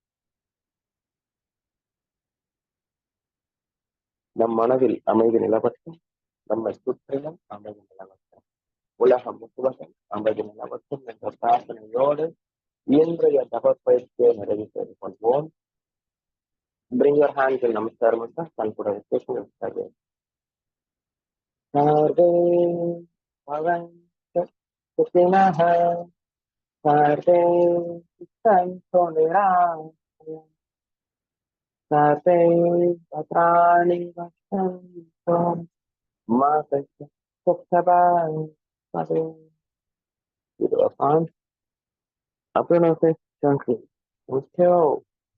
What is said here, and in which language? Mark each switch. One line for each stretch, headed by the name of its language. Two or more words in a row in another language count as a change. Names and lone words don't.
Tamil: நம் மனதில் அமைதி நிலவட்டும், நம்மை சுற்றிலும் அமைதி நிலவட்டும், உலகம் முழுவதும் அமைதி நிலவட்டும் என்ற பிரார்த்தனையோடு இன்றைய தவப்பயிற்சியை நிறைவு செய்து கொள்வோம்.
English: Bring your hands in Namaskar, Consideration.
Sanskrit: Sarve Bhavantu Sukhinaha Sarve Santu Nirāmaya Sarve Bhadrani Vasantu Ma Kasya Sukhabhaya.
Indonesian: Itu apaan? Apa namanya? Jangkrik. Muncul.